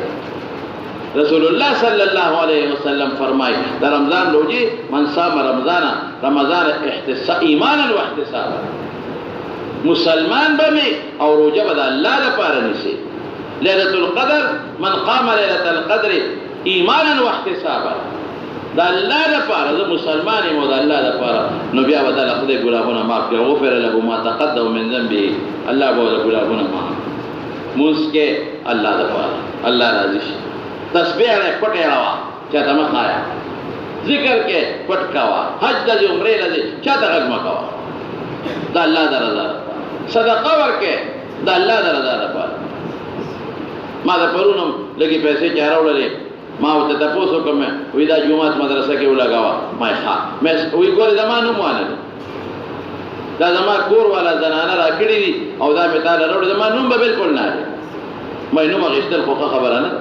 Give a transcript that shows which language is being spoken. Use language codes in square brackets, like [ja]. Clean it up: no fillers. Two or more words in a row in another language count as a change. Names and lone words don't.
[ps] رسول الله [ar] صلی الله علیه وسلم [ps] فرمایي د رمضان روژې [ar] من صام رمضان ایمانا و احتسابا [ps] مسلمان به مې او روژه به د الله لپاره نیسي. [ar] لیلة القدر من قام لیلة القدر ایمانا و احتسابا [ps] د الله لپاره زه مسلمان یم او د الله لپاره نو بیا به دله خدای ګناهونه معاف کړي [ar] غفر له ما تقدم من ذنبه [ps] الله به ورته ګناهونه معاف. مونځ کې الله لپاره الله راضي شي. تسبیح یې پټ اړوه چاته مه ښایه. ذکر کې پټ کوه. حج ته ځې عمرې له ځې چاته غږ مه کوه د الله د رضا لپاره. صدقه ورکې د الله د رضا لپاره. ما د پرون هم لږې پیسې چې راوړلې ما ورته تپوس وکړم وایي دا جومات مدرسه کې ولګوه ما یې ښه وایي ګورې زما نوم وانلې دا زما کور والا زنانه راکړي دي او دا مې تاله راوړي زما نوم به بلکل نه دی ما یې نوم اخېستل خو ښه خبره نه ده.